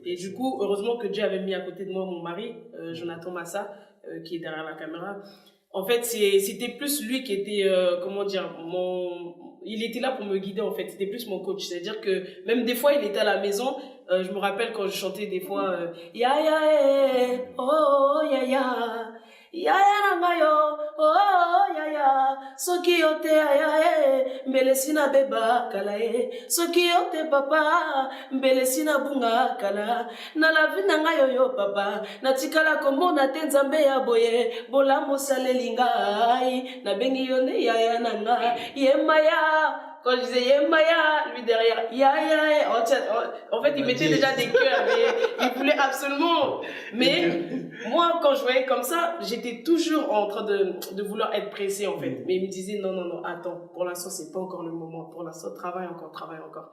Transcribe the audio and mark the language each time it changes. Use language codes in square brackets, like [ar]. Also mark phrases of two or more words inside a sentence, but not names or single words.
[fr] Et du coup, heureusement que Dieu avait mis à côté de moi mon mari, Jonathan Massa, qui est derrière la caméra. En fait, c'était plus lui qui était, il était là pour me guider en fait. C'était plus mon coach. C'est-à-dire que même des fois, il était à la maison. Je me rappelle quand je chantais des fois, [ln] ya ya eh, oh ya ya. Ya ya nangayo, oh ya ya, soki yote ya eh, mbele sina beba kala eh, soki yote papa, mbele sina bunga kala, na [fr] la vie [ln] nangayo yo papa, na tikala komona te nzambe ya boye, bola mosaleli ngai, na bengi yone ya ya nanga, yemaya. [fr] Quand je disais Yemaya, lui derrière, ya, en fait, il mettait déjà des cœurs, mais il voulait absolument. Mais moi, quand je voyais comme ça, j'étais toujours en train de vouloir être pressée, en fait. Mais il me disait, non, attends, pour l'instant, c'est pas encore le moment. Pour l'instant, travaille encore.